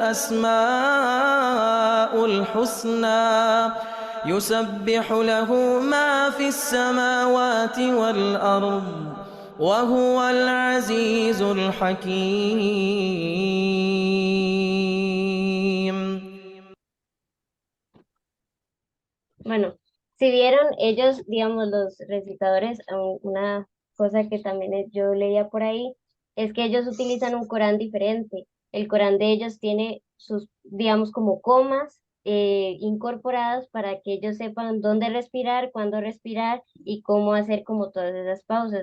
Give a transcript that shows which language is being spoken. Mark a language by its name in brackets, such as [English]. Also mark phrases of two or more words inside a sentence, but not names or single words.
[Arabic] الأسماء الحسنى يسبح له ما في السماوات والأرض وهو العزيز الحكيم. [Spanish] Bueno, si vieron ellos, digamos, los recitadores, una cosa que también yo leía por ahí, es que ellos utilizan un Corán diferente. El Corán de ellos tiene sus, digamos, como comas incorporadas para que ellos sepan dónde respirar, cuándo respirar y cómo hacer como todas esas pausas.